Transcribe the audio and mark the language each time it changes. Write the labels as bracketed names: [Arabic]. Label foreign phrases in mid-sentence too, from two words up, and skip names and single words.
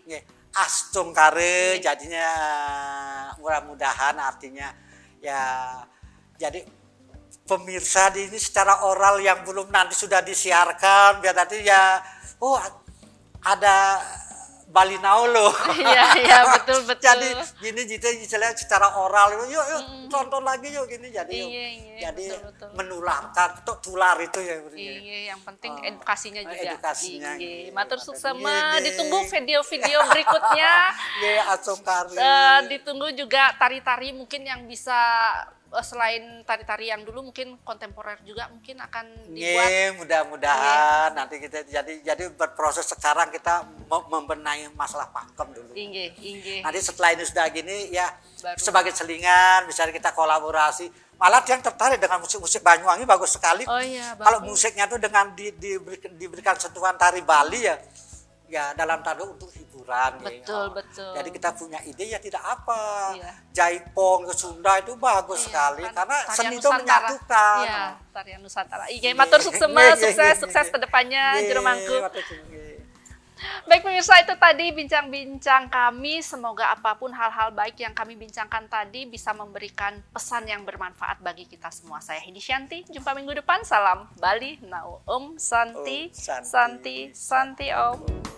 [Indonesian] Astung kare jadinya mudah-mudahan artinya ya jadi pemirsa di ini secara oral yang belum nanti sudah disiarkan biar nanti ya ada Bali Now loh. Iya betul. Jadi gini istilahnya secara oral yuk tonton lagi yuk gini jadi betul. Menularkan tular itu ya. Iya yang penting edukasinya juga. [Balinese] Matur suksema [Indonesian] ditunggu video-video berikutnya. Ditunggu juga tari-tari mungkin yang bisa selain tari-tari yang dulu mungkin kontemporer juga mungkin akan dibuat. Mudah-mudahan nanti kita jadi berproses sekarang kita membenahi masalah pakem dulu. Nanti setelah ini sudah gini ya baru. Sebagai selingan misalnya kita kolaborasi. Malah yang tertarik dengan musik Banyuwangi bagus sekali. Kalau musiknya tuh dengan diberikan sentuhan tari Bali ya dalam tanda untuk hiburan. Betul. Jadi kita punya ide ya tidak apa. Jaipong ke Sunda itu bagus sekali karena seni itu menyatukan. Iya, tarian Nusantara. [Balinese] Matur suksema, [Indonesian] sukses ke depannya Jero Mangku. Baik pemirsa, itu tadi bincang-bincang kami. Semoga apapun hal-hal baik yang kami bincangkan tadi bisa memberikan pesan yang bermanfaat bagi kita semua. Saya Heni Shanti, jumpa minggu depan. Salam Bali Now. [Sanskrit] Om Santi, Santi, Santi Om.